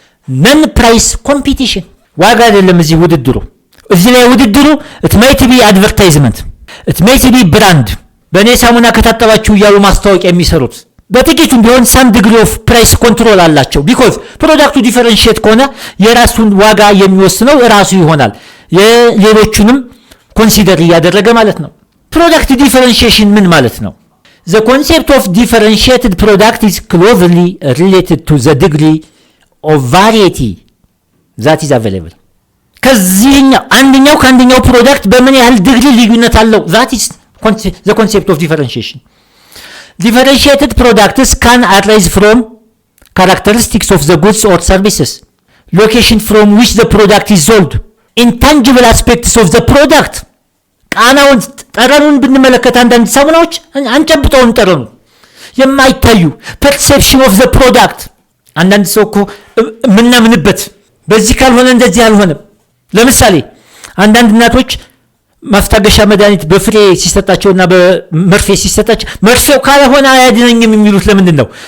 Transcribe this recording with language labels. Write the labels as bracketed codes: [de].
[am] non price competition። ዋጋ አይደለም እዚህ ውድድሩ። እዚህ ላይ ውድድሩ [en] it might be advertisement, it might be brand። [am] በእኔ ሳሙና ከታጠባችሁ እያሉ ማስታወቂያ የሚሰሩት በጥቂቱም ቢሆን [en] some degree of price control [am] አላቸው። [en] because [am] ፕሮዳክቱ ዲፈረንሺየት ከሆነ የራሱን ዋጋ የሚወስነው ራሱ ይሆናል፣ የሌሎቹንም ኮንሲደር እያደረገ ማለት ነው። ፕሮዳክት ዲፈረንሺዬሽን ምን ማለት ነው? [en] the concept of differentiated product is closely related to the degree of variety that is available። [am] ከዚህኛው አንደኛው ከአንደኛው ፕሮዳክት በምን ያህል ዲግሪ ልዩነት አለው? [en] that is the concept of differentiation. Differentiated products can arise from characteristics of the goods or services, location from which the product is sold, intangible aspects of the product. [am] ቃናውን ጠረኑን ብንመለከት አንዳንድ ሳሙናዎች አንጨብጠውን ጠረኑ የማይታዩ [en] perception of the product። [am] አንዳንድ ሰው እኮ ምናምንበት በዚህ ካልሆነ እንደዚህ አልሆነም። ለምሳሌ አንዳንድ እናቶች ማስታገሻ መድኃኒት በፍሬ ሲሰጣቸውና በመርፌ ሲሰጣቸው መርፌው ካልሆነ አያድነኝም የሚሉት ለምንድን ነው?